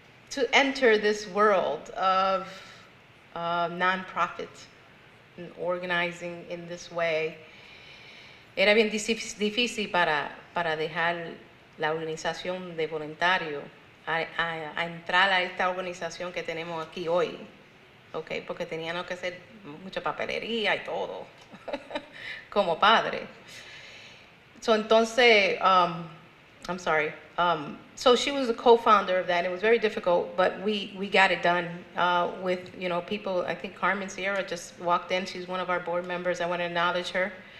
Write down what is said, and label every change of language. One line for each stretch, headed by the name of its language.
English: To enter this world of nonprofit and organizing in this way.
Spanish: Era bien difícil para dejar la organización de voluntarios a entrar a esta organización que tenemos aquí hoy, ¿okay? Porque teníamos que hacer mucha papelería y todo, como padre. So, entonces,
English: I'm sorry. So she was a co-founder of that. It was very difficult, but we got it done with, people. I think Carmen Sierra just walked in. She's one of our board members. I want to acknowledge her.